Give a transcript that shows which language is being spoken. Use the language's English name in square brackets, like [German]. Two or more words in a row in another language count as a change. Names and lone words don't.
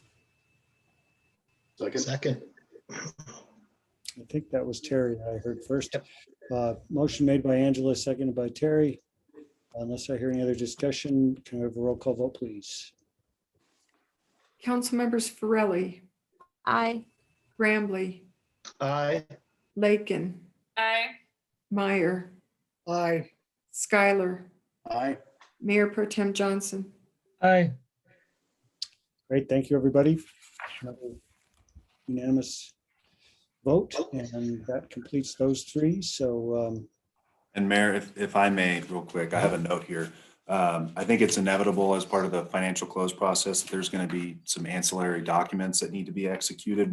[English] Second. I think that was Terry that I heard first. Motion made by Angela, seconded by Terry. Unless I hear any other discussion, can I have a roll call vote, please? Council members Farrelly, Aye. Grambly, Aye. Lakin, Aye. Meyer, Aye. Schuyler, Aye. Mayor Pro Tem Johnson. Aye. Great, thank you, everybody. Another unanimous vote, and that completes those three. So And Mayor, if I may, real quick, I have a note here. I think it's inevitable as part of the financial close process, there's going to be some ancillary documents that need to be executed.